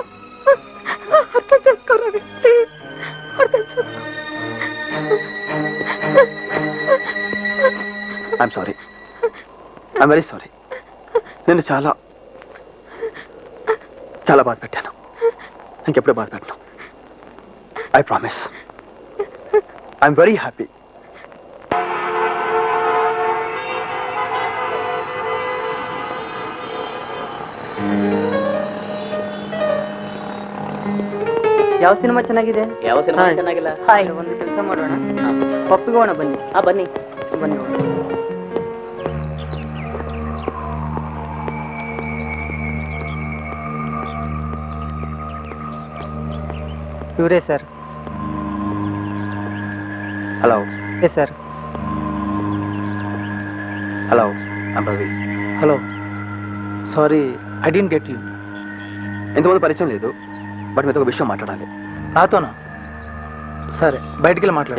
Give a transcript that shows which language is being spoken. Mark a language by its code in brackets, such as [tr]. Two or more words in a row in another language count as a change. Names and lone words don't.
[te] అర్థం చేసుకోరావి, ప్లీజ్ అర్థం చేసుకో. [en] I'm sorry. I'm very sorry. [te] నేను చాలా చాలా బాధ పెట్టాను. ఇంకెప్పుడే బాధ పెట్టను. [en] I promise. I'm very happy. [kn] ಯಾವ ಸಿನಿಮಾ ಚೆನ್ನಾಗಿದೆ? ಯಾವ ಸಿನಿಮಾ ಚೆನ್ನಾಗಿಲ್ಲ? ಒಂದು ಕೆಲಸ ಮಾಡೋಣ, ಪಪ್ಪಿಗೋಣ ಬನ್ನಿ. ಬನ್ನಿ ಬನ್ನಿ. ಇವರೇ ಸರ್. [te] హలో. [en] yes sir. hello, I'm Ravi. hello, sorry I don't get you. [te] ఇంతమంది పరిచయం లేదు, బట్ మీతో ఒక విషయం మాట్లాడాలి. నాతోనా? సరే, బయటికి వెళ్ళి మాట్లాడా.